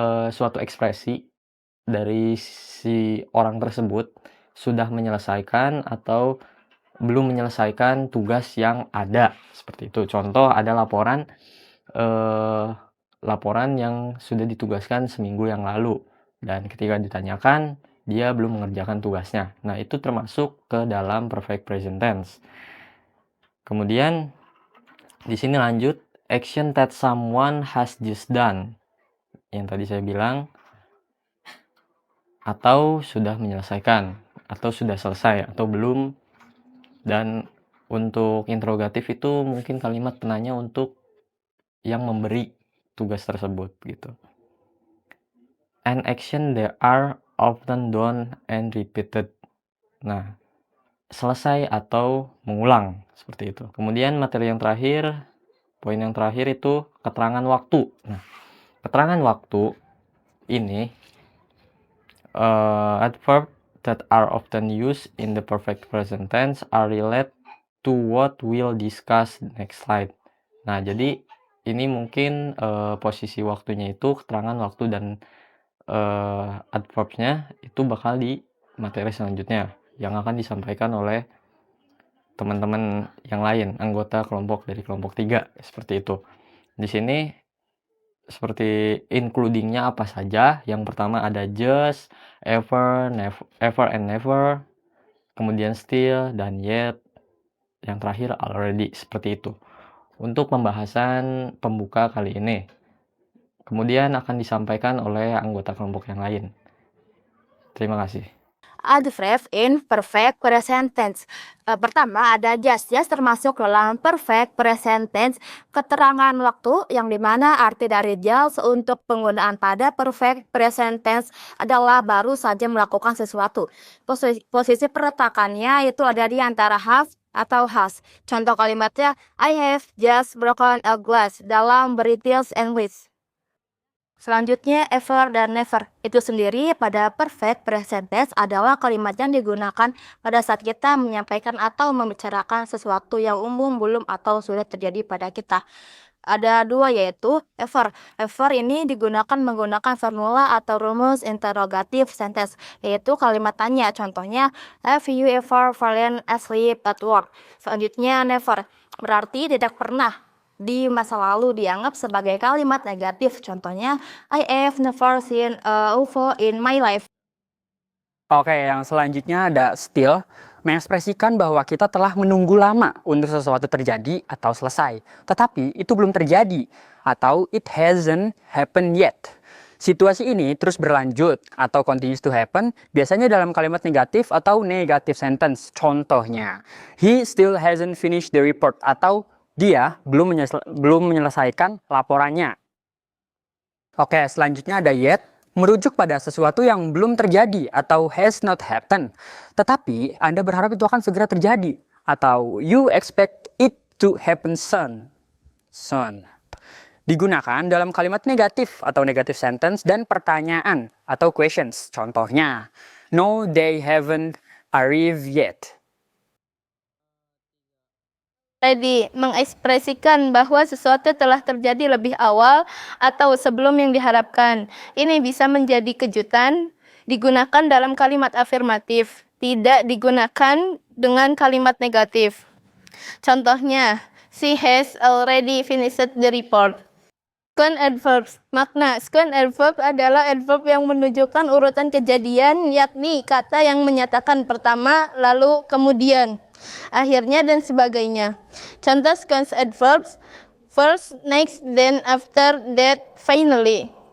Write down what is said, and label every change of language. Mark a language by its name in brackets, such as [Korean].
[Indonesian] suatu ekspresi dari si orang tersebut sudah menyelesaikan atau belum menyelesaikan tugas yang ada, seperti itu. Contoh ada laporan, laporan yang sudah ditugaskan seminggu yang lalu dan ketika ditanyakan, dia belum mengerjakan tugasnya. Nah, itu termasuk ke dalam perfect present tense. Kemudian di sini lanjut, [English] action that someone has just done. [Indonesian] Yang tadi saya bilang, atau sudah menyelesaikan, atau sudah selesai, atau belum. Dan untuk interrogatif itu mungkin kalimat penanya untuk yang memberi tugas tersebut gitu. [English] An action that are often done and repeated. [Indonesian] Nah, selesai atau mengulang, seperti itu. Kemudian materi yang terakhir, poin yang terakhir itu keterangan waktu. Nah, keterangan waktu ini [English] adverb that are often used in the perfect present tense are related to what we'll discuss next slide. [Indonesian] Nah, jadi ini mungkin posisi waktunya itu keterangan waktu dan adverbnya itu bakal di materi selanjutnya yang akan disampaikan oleh teman-teman yang lain, anggota kelompok dari kelompok 3, seperti itu. Di sini seperti including-nya apa saja. Yang pertama ada just, ever, ever and never, kemudian still, dan yet, yang terakhir already, seperti itu. Untuk pembahasan pembuka kali ini. Kemudian akan disampaikan oleh anggota kelompok yang lain. Terima kasih. [English] Adverb in perfect present tense. [Indonesian] Pertama ada just. Just termasuk dalam perfect present tense, keterangan waktu yang dimana arti dari just untuk penggunaan pada perfect present tense adalah baru saja melakukan sesuatu. Posisi peletakannya itu ada di antara have atau has. Contoh kalimatnya, [English] I have just broken a glass [Indonesian] dalam [English] British English. [Indonesian] Selanjutnya, ever dan never. Itu sendiri pada perfect present tense adalah kalimat yang digunakan pada saat kita menyampaikan atau membicarakan sesuatu yang umum, belum atau sudah terjadi pada kita. Ada dua, yaitu ever. Ever ini digunakan menggunakan formula atau rumus interrogative sentence, yaitu kalimat tanya. Contohnya, [English] have you ever fallen asleep at work? [Indonesian] Selanjutnya, never. Berarti tidak pernah. Di masa lalu dianggap sebagai kalimat negatif. Contohnya, [English] I have never seen a UFO in my life. [Indonesian] Oke, yang selanjutnya ada still, mengekspresikan bahwa kita telah menunggu lama untuk sesuatu terjadi atau selesai. Tetapi itu belum terjadi, atau [English] it hasn't happened yet. [Indonesian] Situasi ini terus berlanjut atau [English] continues to happen [Indonesian] biasanya dalam kalimat negatif atau negative sentence. Contohnya, [English] he still hasn't finished the report, [Indonesian] atau dia belum menyelesaikan laporannya. Oke, selanjutnya ada yet, merujuk pada sesuatu yang belum terjadi atau [English] has not happened. [Indonesian] Tetapi Anda berharap itu akan segera terjadi, atau [English] you expect it to happen soon. [Indonesian] Digunakan dalam kalimat negatif atau negative sentence dan pertanyaan atau questions. Contohnya, [English] no, they haven't arrived yet. [Indonesian] Tadi mengekspresikan bahwa sesuatu telah terjadi lebih awal atau sebelum yang diharapkan. Ini bisa menjadi kejutan, digunakan dalam kalimat afirmatif, tidak digunakan dengan kalimat negatif. Contohnya, [English] she has already finished the report. Sequence adverbs. [Indonesian] Makna sequence adverb adalah adverb yang menunjukkan urutan kejadian, yakni kata yang menyatakan pertama, lalu kemudian, akhirnya, dan sebagainya. Contoh sequence adverbs: first, next, then, after, that, finally.